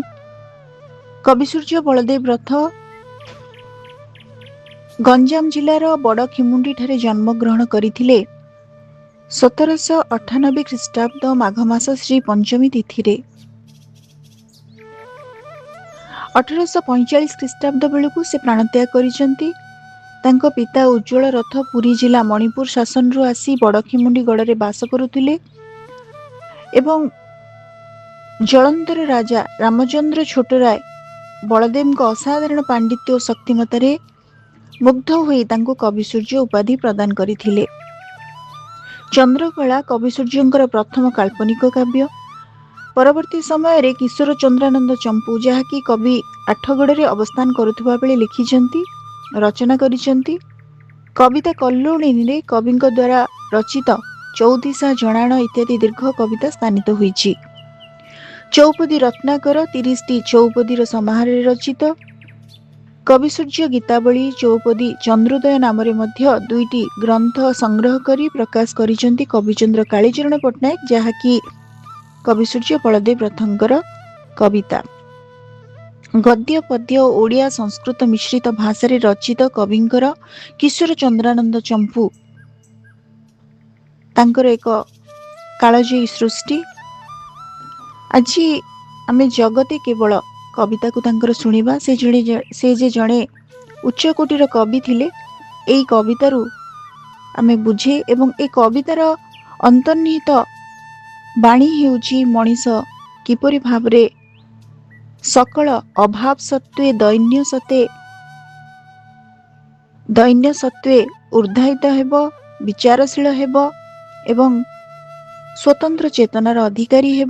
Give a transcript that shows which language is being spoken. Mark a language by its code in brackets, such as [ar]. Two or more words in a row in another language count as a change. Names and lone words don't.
[or] କବି ସୂର୍ଯ୍ୟ ବଳଦେବ ରଥ ଗଞ୍ଜାମ ଜିଲାର ବଡ଼ଖିମୁଣ୍ଡି ଠାରେ ଜନ୍ମ ଗ୍ରହଣ କରଥିଲେ 1798 ଖ୍ରୀଷ୍ଟାବ୍ଦ ମାଘ ମାସ ଶ୍ରୀ ପଞ୍ଚମୀ ତିଥି ରେ। 1845 ଖ୍ରୀଷ୍ଟାବ୍ଦ ବେଳୁ ସେ ପ୍ରାଣତ୍ୟାଗ କରିସେନ୍ତି। ତାଙ୍କ ପିତା ଉଜ୍ଜ୍ୱଳ ରଥ ପୁରୀ ଜିଲା ମଣିପୁର ଶାସନ ରୁ ଆସି ବଡ଼ଖିମୁଣ୍ଡି ଗଡ଼େ ବାସ କରୁଥିଲେ ଏବଂ ଜଳନ୍ଧର ରାଜା ରାମଚନ୍ଦ୍ର ଛୋଟରାୟ ବଳଦେବ ଅସାଧାରଣ ପାଣ୍ଡିତ୍ୟ ଔର ଶକ୍ତିମତାର ମୁଗ୍ଧ ହୋଇ ତାଙ୍କୁ କବି ସୂର୍ଯ୍ୟ ଉପାଧି ପ୍ରଦାନ କରଥିଲେ। ଚନ୍ଦ୍ରକଳା କବି ସୂର୍ଯ୍ୟଙ୍କର ପ୍ରଥମ କାଳ୍ପନିକ କାବ୍ୟ। ପରବର୍ତ୍ତୀ ସମୟ ରେ କିଶୋର ଚନ୍ଦ୍ରାନନ୍ଦ ଚମ୍ପୂ ଯାହାକି କବି ଆଠଗଡ଼େ ଅବସ୍ଥାନ କରୁବା ବେଳେ ଲେଖିଛନ୍ତି, ରଚନା କରିଛନ୍ତି। କବିତା କଲ୍ଲୋଳିନୀ ରେ କବିଙ୍କ ଦ୍ୱାରା ରଚିତ ଚଉଦିଶା ଜଣାଣ ଇତ୍ୟାଦି ଦୀର୍ଘ କବିତା ସ୍ଥାନିତ ହୋଇଛି। ଚଉପଦୀ ରତ୍ନାକର 30ଟି ଚଉପଦୀର ସମାହାର ରଚିତ। କବି ସୂର୍ଯ୍ୟ ଗୀତାବଳୀ ଚଉପଦୀ ଚନ୍ଦ୍ରୋଦୟ ନାମ ମଧ୍ୟ 2ଟି ଗ୍ରନ୍ଥ ସଂଗ୍ରହ କରି ପ୍ରକାଶ କରିସେନ୍ତି କବିଚନ୍ଦ୍ର କାଳୀଚରଣ ପଟ୍ଟନାୟକ, ଯାହାକି କବି ସୂର୍ଯ୍ୟ ବଳଦେବ ରଥଙ୍କର କବିତା। ଗଦ୍ୟ ପଦ୍ୟ ଓଡ଼ିଆ ସଂସ୍କୃତ ମିଶ୍ରିତ ଭାଷା ରଚିତ କବିଙ୍କର କିଶୋର ଚନ୍ଦ୍ରାନନ୍ଦ ଚମ୍ପୂ ତାଙ୍କର ଏକ କାଳଜୟୀ ସୃଷ୍ଟି। ଆଜ ଆମେ ଜଗତେ କେବଳ କବିତା କୁ ତାଙ୍କର ଶୁଣିବା। ସେ ଯେ ଜଣେ ଉଚ୍ଚ କୋଟୀର କବି ଥିଲେ, ଏଇ କବିତାରୁ ଆମେ ବୁଝେ ଏବଂ ଏ କବିତାର ଅନ୍ତର୍ନିହିତ ବାଣୀ ହେଉଛି ମଣିଷ କିପରି ଭାବରେ ସକଳ ଅଭାବ ସତ୍ତ୍ୱେ ଦୈନ୍ୟ ସତ୍ତ୍ୱେ ଊର୍ଦ୍ଧ୍ୱାୟିତ ହେବ, ବିଚାରଶୀଳ ହେବ ଏବଂ ସ୍ୱତନ୍ତ୍ର ଚେତନାର ଅଧିକାରୀ ହେବ।